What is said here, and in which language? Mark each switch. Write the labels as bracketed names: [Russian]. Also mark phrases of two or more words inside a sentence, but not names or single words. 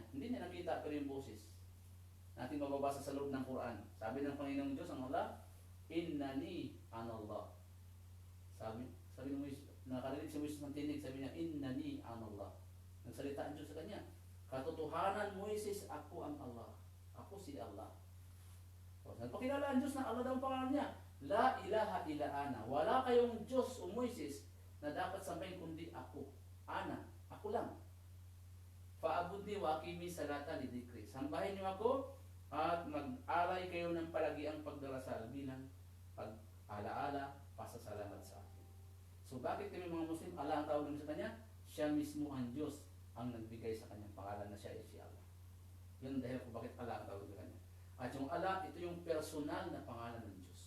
[Filipino] Hindi niya nakita pero yung boses. Natin mababasa sa loob ng Quran. Sabi ng Panginoong Diyos, ang Allah, [Arabic] إنني أنا الله. [Filipino] Sabi ng Moises, nakarinig si Moises ng tinig, sabi niya, [Arabic] إنني أنا الله. [Filipino] Nagsalita ang Diyos sa kanya. Katotohanan, Moises, ako ang Allah. Ako si Allah. So, nagpakilala ang Diyos na Allah daw ang pangalan niya. [Arabic] لا إله إلا أنا. [Filipino] Wala kayong Diyos o Moises na dapat sambahin kundi ako. Ana. Ako lang. [Arabic] فاعبدني وأقم الصلاة لذكري. [Filipino] Sambahin niyo ako at mag-alay kayo ng palagiang pagdarasal bilang pag-alaala, pasasalamat sa akin. So bakit kami mga Muslim, Allah ang tawag namin sa kanya? Siya mismo ang Diyos ang nagbigay sa kanyang pangalan na siya ay si Allah. Yun ang dahil kung bakit Allah ang tawag sa kanya. At yung Allah, ito yung personal na pangalan ng Diyos.